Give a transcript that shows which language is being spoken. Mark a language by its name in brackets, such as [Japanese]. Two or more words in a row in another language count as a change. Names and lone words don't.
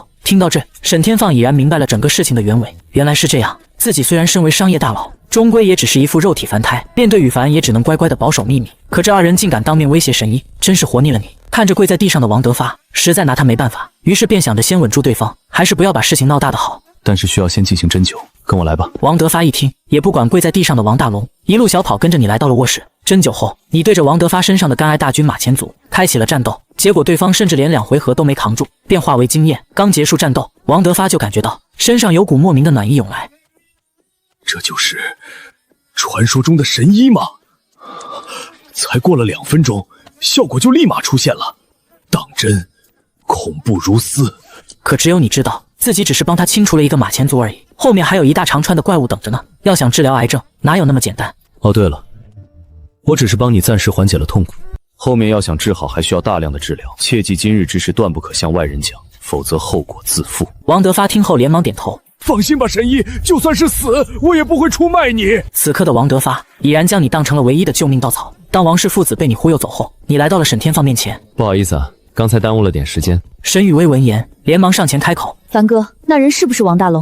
[Chinese] 聽到這，沈天放已然明白了整個事情的原委，原來是這樣，自己雖然身為商業大佬，終歸也只是一副肉體凡胎，面對羽凡也只能乖乖的保守秘密。可這二人竟敢當面威脅神醫，真是活膩了你。看着跪在地上的王德發，實在拿他沒辦法，於是便想着先穩住對方，還是不要把事情鬧大的好。但是需要先进行針灸，跟我來吧。王德發一聽，也不管跪在地上的王大龍，一路小跑跟着你來到了臥室。針灸後，你對着王德發身上的甘愛大軍馬前卒開啟了戰鬥，結果對方甚至連2回合都沒扛住，便化為經驗。剛結束戰鬥，王德發就感覺到身上有股莫名的暖意湧來。這就是傳說中的神醫嗎？才過了2分鐘，效果就立馬出現了，當真恐怖如斯。可只有你知道，自己只是幫他清除了一個馬前卒而已，後面還有一大長串的怪物等着呢。要想治療癌症，哪有那麼簡單？哦，對了，我只是幫你暫時緩解了痛苦，後面要想治好，還需要大量的治療。切記今日之事斷不可向外人講，否則後果自負。王德發聽後連忙點頭。放心吧，神醫，就算是死，我也不會出賣你。此刻的王德發已然將你當成了唯一的救命稻草。當王氏父子被你忽悠走後，你来到了沈天放面前。不好意思啊，剛才耽誤了點時間。沈雨薇聞言，連忙上前開口：“ 凡哥，那人是不是王大龍？”“